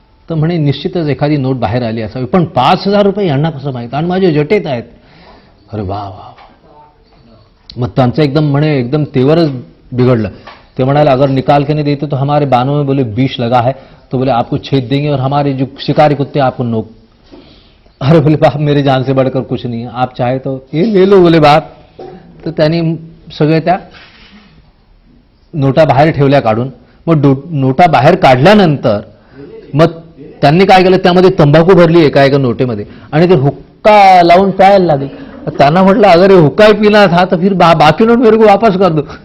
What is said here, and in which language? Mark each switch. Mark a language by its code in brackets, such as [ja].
[mr] तर म्हणे निश्चितच एखादी नोट बाहेर आली असावी, पण 5,000 रुपये यांना कसं माहीत आणि माझे जटेत आहेत. अरे वा वा. मग त्यांचं एकदम तेवरच बिघडलं. ते म्हणाले [hi] अगर निकाल के नहीं देते तो हमारे बानों में बोले विष लगा है, तो बोले आपको छेद देंगे और हमारे जो शिकारी कुत्ते आपको नोक। अरे बोले बाप मेरी जान से बढ़कर कुछ नहीं है, आप चाहे तो ये ले लो बोले बाप. [mr] तर त्यांनी सगळे त्या नोटा बाहेर ठेवल्या काढून. मग नोटा बाहेर काढल्यानंतर मग त्यांनी काय केलं, त्यामध्ये तंबाखू भरली एका एका नोटेमध्ये आणि ते हुक्का लावून प्यायला लागले. त्यांना म्हटलं [hi] अगर ये हुक्का ही पीना था तो फिर बाकी नोट मेरे को वापस कर दो.